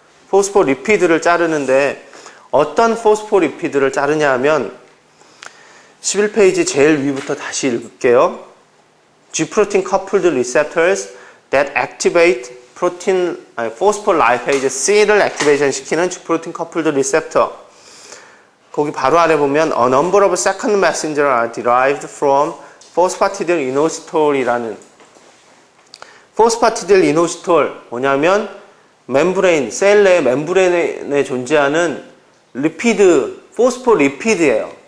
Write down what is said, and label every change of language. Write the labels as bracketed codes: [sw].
[ko] 포스폴리피드를 자르는데 어떤 포스폴리피드를 자르냐 하면 11페이지 제일 위부터 다시 읽을게요. [en] G-protein coupled receptors that activate phospholipase C [ko] 를 액티베이션 시키는 [en] G-protein coupled receptor. [ko] 거기 바로 아래 보면 [en] A number of second messenger are derived from [ko] 포스파티딜 이노시톨이라는 포스파티딜 이노시톨 뭐냐면 멤브레인 셀 내 멤브레인에 존재하는 리피드 포스포리피드예요.